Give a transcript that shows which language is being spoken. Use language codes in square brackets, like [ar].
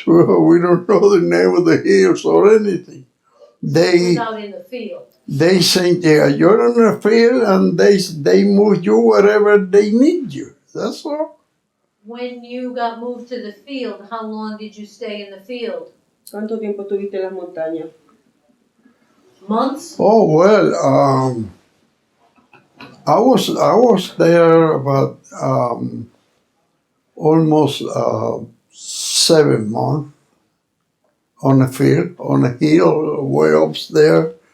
[en] We don't know the name of the hills or anything. It was out in the field. They say, yeah, you're in the field, and they move you wherever they need you. That's all. When you got moved to the field, how long did you stay in the field? [es] ¿Cuánto tiempo estuviste en las montañas? [en] Months? Oh well, I was there about almost 7 months on a field, on a hill, way up there,